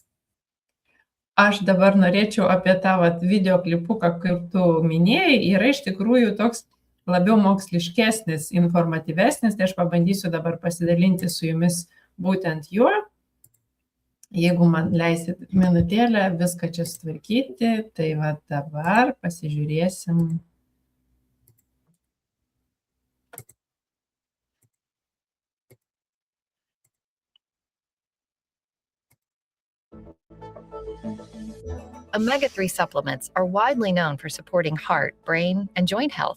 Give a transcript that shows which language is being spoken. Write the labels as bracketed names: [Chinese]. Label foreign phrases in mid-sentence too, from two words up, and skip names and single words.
[Lithuanian] Aš dabar norėčiau apie tą video klipuką, kaip tu minėjai, yra iš tikrųjų toks labiau moksliškesnis, informatyvesnis, tai aš pabandysiu dabar pasidalinti su jumis būtent juo. Jeigu man leisit minutėlę viską čia sutvarkyti, tai va dabar pasižiūrėsim. [English] Omega-3 supplements are widely known for supporting heart, brain, and joint health.